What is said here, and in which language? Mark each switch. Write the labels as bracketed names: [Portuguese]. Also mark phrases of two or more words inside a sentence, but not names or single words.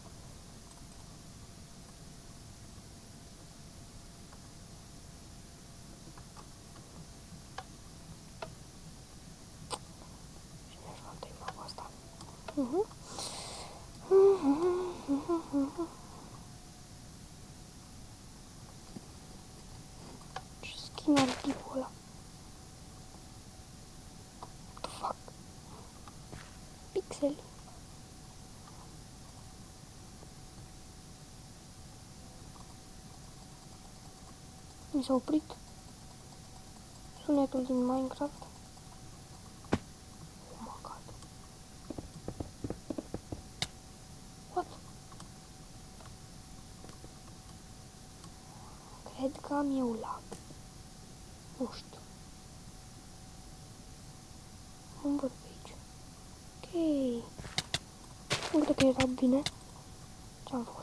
[Romanian] Și ne jucăm tema cu asta. Ce skin are tipul ăla? [English] What the fuck? Pixel. [Romanian] Mi s-a oprit sunetul din Minecraft. [English] Oh my god. What? [Romanian] Cred că am eu lag. Nu știu. Nu văd pe aici. Ok. Nu cred că era bine. Ce-am făcut?